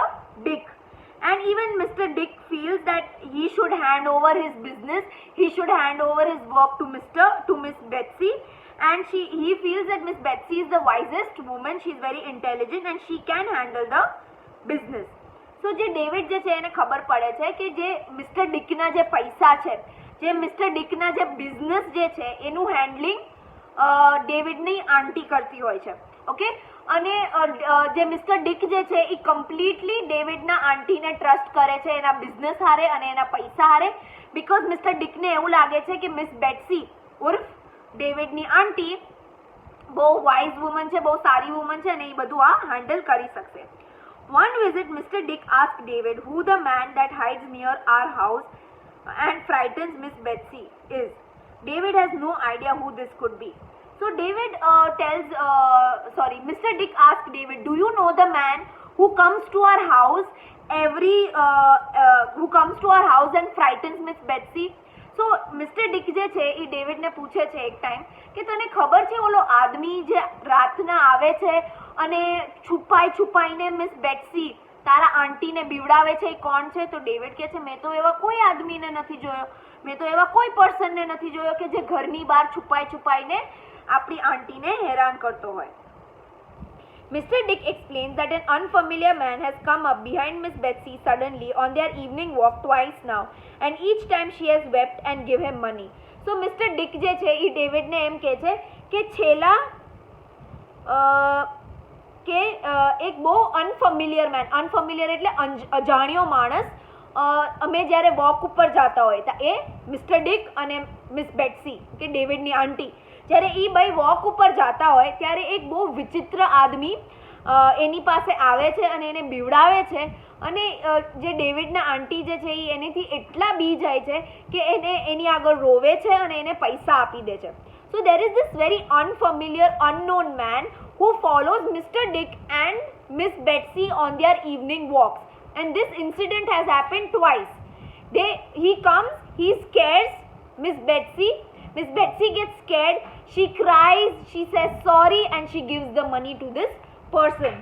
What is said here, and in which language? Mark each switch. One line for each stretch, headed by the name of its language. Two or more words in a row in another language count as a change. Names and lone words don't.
English: Dick. And even Mr. Dick feels that he should hand over his business, he should hand over his work to Miss Betsy, and he feels that Miss Betsy is the wisest woman, she is very intelligent and she can handle the business.
Gujarati: So જે ડેવિડ જે છે એને ખબર પડે છે કે જે મિસ્ટર ડિકના જે પૈસા છે, જે મિસ્ટર ડિકના જે બિઝનેસ જે છે એનું હેન્ડલિંગ ડેવિડની આંટી કરતી હોય છે. ઓકે, અને જે મિસ્ટર ડિક જે છે એ કમ્પ્લીટલી ડેવિડના આંટીને ટ્રસ્ટ કરે છે એના બિઝનેસ હારે અને એના પૈસા હારે, બિકોઝ મિસ્ટર ડિકને એવું લાગે છે કે મિસ બેટ્સી ઉર્ફ ડેવિડની આંટી બહુ
English: wise woman
Gujarati: છે, બહુ સારી વુમન છે અને એ બધું આ હેન્ડલ કરી શકશે.
English: One visit, Mr. Dick asked David who the man that hides near our house and frightens Miss Betsy is. David has no idea who this could be. So Mr. Dick asked David, do you know the man who comes to our house and frightens Miss Betsy? So Mr.
Gujarati: Dick જે છે એ ડેવિડને પૂછે છે એક ટાઈમ કે તને ખબર છે ઓલો આદમી જે રાતના આવે છે અને છુપાઈને મિસ બેટ્સી તારા આંટીને બીવડાવે છે એ કોણ છે? તો ડેવિડ કહે છે મેં તો એવા કોઈ આદમીને નથી જોયો, મેં તો એવા કોઈ પર્સનને નથી જોયો કે જે ઘરની બહાર છુપાઈને આપણી આંટીને હેરાન કરતો હોય.
English: Mr. Dick explains that an unfamiliar man has come up behind Miss Betsy suddenly on their evening walk twice now, and each time she has wept and give him money. So Mr.
Gujarati: Dick જે છે એ ડેવિડને એમ કહે છે કે છેલ્લા કે એક બહુ અનફેમિલિયર એટલે અજાણ્યો માણસ અમે જ્યારે વોક ઉપર જતા હોય તો એ મિસ્ટર ડિક અને મિસ બેટ્સી કે ડેવિડની આંટી જ્યારે એ ભાઈ વોક ઉપર જતા હોય ત્યારે એક બહુ વિચિત્ર આદમી એની પાસે આવે છે અને એને બીવડાવે છે અને જે ડેવિડના આંટી જે છે એ એનેથી એટલા બી જાય છે કે એને એની આગળ રોવે છે અને એને પૈસા આપી દે છે.
English: So there is this very unfamiliar unknown man who follows Mr. Dick and Miss Betsy on their evening walks, and this incident has happened twice. He comes, he scares Miss Betsy. Miss Betsy gets scared, she cries, she says sorry, and she gives the money to this person.